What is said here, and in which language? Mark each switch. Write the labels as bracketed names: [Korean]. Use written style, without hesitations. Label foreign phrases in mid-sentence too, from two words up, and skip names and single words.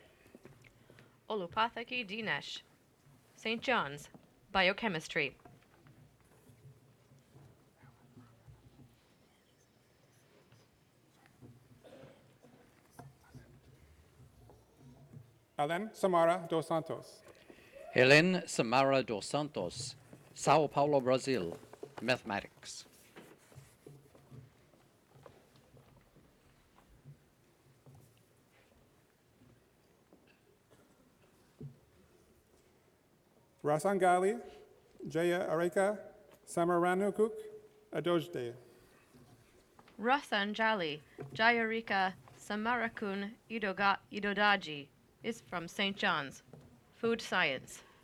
[English] Olupathaki Dinesh, St. John's, biochemistry. Alen Samara dos Santos. Helen Samara dos Santos, Sao Paulo, Brazil, mathematics. Rasangali Jaya Areka Samaranukuk Adojde. Rasanjali Jayarika Samarakun Idodaji is from St. John's, food science.